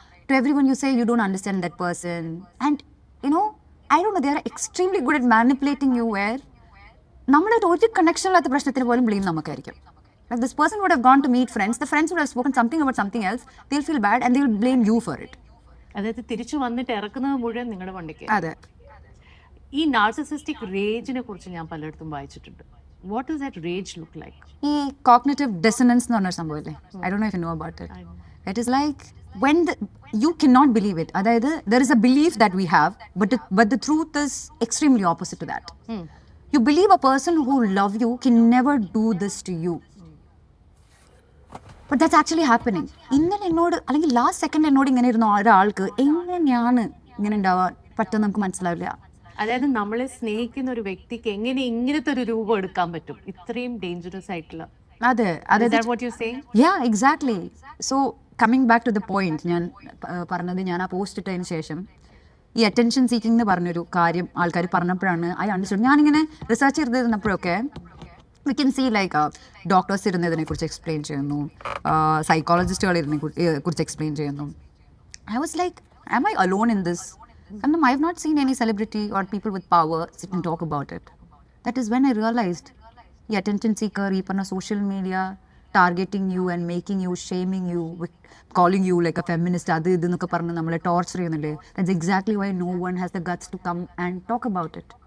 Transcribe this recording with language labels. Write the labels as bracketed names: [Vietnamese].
[English] To everyone you say you don't understand that person, and you know, I don't know, they are extremely good at manipulating you where [Malayalam] നമ്മളായിട്ട് ഒരു connection ഇല്ലാത്ത പ്രശ്നത്തിന് പോലും blame നമുക്കായിരിക്കും. [English] Like this person would have gone to meet friends, the friends would have spoken something about something else, they'll feel bad and they'll blame you for it. [Malayalam] അതായത് തിരിച്ചു വന്നിട്ട് ഇറക്കുന്നത് മുഴുവൻ നിങ്ങളുടെ വണ്ടിക്ക്. അതെ. ഈ നാർസിസിസ്റ്റിക് റേജിനെ കുറിച്ച് ഞാൻ പലയിടത്തും വായിച്ചിട്ടുണ്ട്. [English] What does that rage look like? [Malayalam] ഈ കോഗ്നിറ്റീവ് ഡിസണൻസ് എന്ന് പറഞ്ഞ സംഭവമില്ലേ, [English] I don't know if you know about it. It is like when you cannot believe it. അതായത് there is a belief that we have, but the truth is extremely opposite to that. You believe a person who love you can never do this to you, but that's actually happening. [Malayalam] ഇന്നലെ എന്നോട് അല്ലെങ്കിൽ last second എന്നോട് ഇങ്ങനെ ഇരുന്ന ഒരാൾക്ക് എങ്ങനെയാണ് ഇങ്ങനെ ഉണ്ടാവാൻ പറ്റുമെന്ന് നമുക്ക് മനസ്സിലാവില്ല. അതായത് നമ്മളെ സ്നേഹിക്കുന്ന ഒരു വ്യക്തിക്ക് എങ്ങനെ ഇങ്ങനത്തെ ഒരു രൂപം എടുക്കാൻ പറ്റും, ഇത്രയും ഡേഞ്ചറസ് ആയിട്ടുള്ള? അതെ, [English] what you're saying? Yeah, exactly. So coming back to the point, [Malayalam] ഞാൻ പറഞ്ഞത്, ഞാൻ ആ പോസ്റ്റ് ഇട്ടതിന് ശേഷം ഈ അറ്റൻഷൻ സീക്കിംഗ് എന്ന് പറഞ്ഞൊരു കാര്യം ആൾക്കാർ പറഞ്ഞപ്പോഴാണ് [English] I understood. [Malayalam] ഞാനിങ്ങനെ research ചെയ്തിരുന്നപ്പോഴൊക്കെ we can see like doctors ഇരുന്നതിനെ കുറിച്ച് എക്സ്പ്ലെയിൻ ചെയ്യുന്നു, സൈക്കോളജിസ്റ്റുകൾ ഇതിനെ കുറിച്ച് എക്സ്പ്ലെയിൻ ചെയ്യുന്നു. [English] I was like, am I alone in this? കാരണം I have not seen any celebrity or people with power sit and talk about it. That is when I realized ഈ attention seeker, ഈ പറഞ്ഞ social media targeting you and making you, shaming you, calling you like a feminist, [Malayalam] അത് ഇത് എന്നൊക്കെ പറഞ്ഞ് നമ്മളെ torture ചെയ്യുന്നില്ലേ, [English] that's exactly why no one has the guts to come and talk about it.